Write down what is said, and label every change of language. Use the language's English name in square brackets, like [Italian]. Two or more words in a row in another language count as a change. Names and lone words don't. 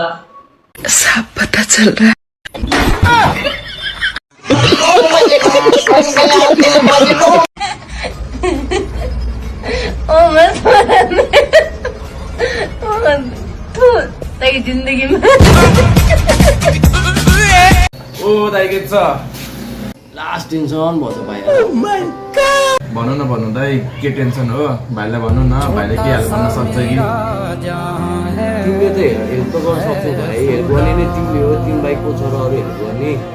[Hindi] सब पता चल रहा है। जिंदगी में [Nepali] ओ दाइ के छ? [English] last tension [Nepali] भयो त भाइ। भन्नु न दाइ, के टेन्सन हो? भाइलाई भन्नु न, भाइले के हेल्प गर्न सक्छ कि? तिमीले त हेल्प त गर्न सक्छौ भाइ, हेल्प गर्ने नै तिमीले हो। तिमी भाइको छ र अरू हेल्प गर्ने?